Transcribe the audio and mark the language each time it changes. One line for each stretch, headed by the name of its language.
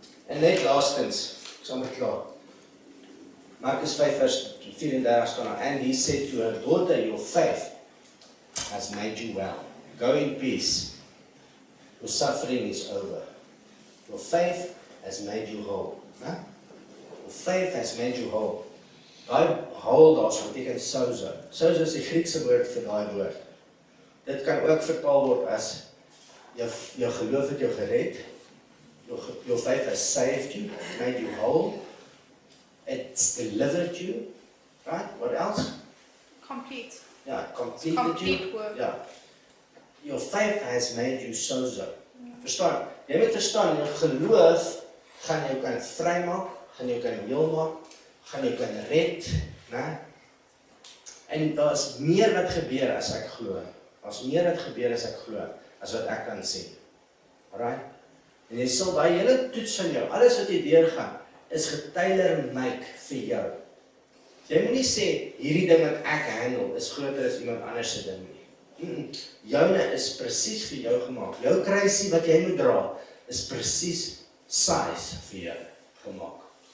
Afrikaans: En net laastens, ek sal met klaar. Markus 5 vers 34 staan daar,
English: and he said to her, daughter, your faith has made you well. Go in peace. Your suffering is over. Your faith has made you whole. Your faith has made you whole.
Afrikaans: Daai whole daarso beteken sozo.
English: Sozo is die Griekse woord vir daai woord. Dit kan ook vertaal word as jou geloof het jou gered. Your faith has saved you, made you whole. It's delivered you. Right? What else? Complete. Ja, completed Complete you. work. Ja. Your faith has made you sozo.
Afrikaans: Verstaan? Jy moet verstaan, jou geloof gaan jou kan vrymaak, gaan jou kan heel maak, gaan jou kan red, né? En daar's meer wat gebeur as ek glo. Daar's meer wat gebeur as ek glo, as wat ek kan sien. Alright? En jy sal daai hele toets van jou, alles wat jy deurgaan, is getailor-make vir jou. Jy moet nie sê hierdie ding wat ek handle is groter as iemand anders se ding nie. Joune is presies vir jou gemaak. Jou kruisie wat jy moet dra is presies size vir jou gemaak.